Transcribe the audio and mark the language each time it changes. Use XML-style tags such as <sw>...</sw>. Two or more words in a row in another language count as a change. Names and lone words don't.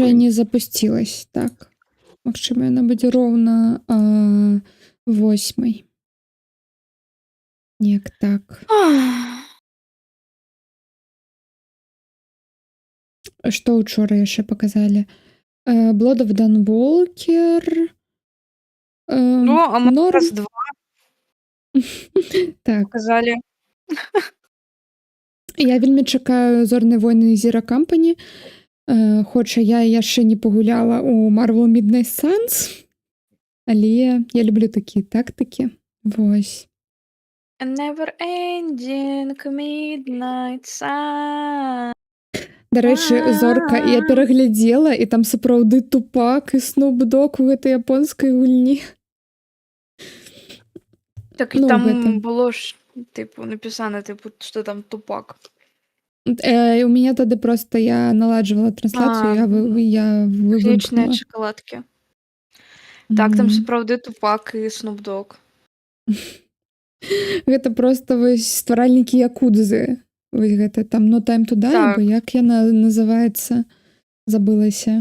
<be>такой. не запусцілась. Так. Магчыма, яна будзе роўна 8. Неяк так. Што учора яшчэ паказалі? Blood of Dunwalker. Ну, Among Норм. Us 2 Так. показали. Я вельмі чакаю Зорныя войны Zero Company. Хоча я яшчэ не пагуляла ў Marvel Midnight Suns, але я люблю такія тактыкі. Вось.</be> <en>A never ending midnight sun.</en> <be>Да рэчы, Зорка, я пераглядзела, і там сапраўды Тупак і Snoop Dogg у гэтай японскай гульні. Так Ну, там гэта.</be> <ru>было ж, типу, написано, типу, что там Тупак. У меня</ru> <be>тады просто я наладжвала трансляцыю, я Вечныя вывымкнула. шакаладкі. Так, там Мгм. сапраўды Тупак і Snoop Dogg. Гэта просто вось стваральнікі якудзы. Вось гэта там No Time to Die, Так. або як яна называецца? Забылася.</be>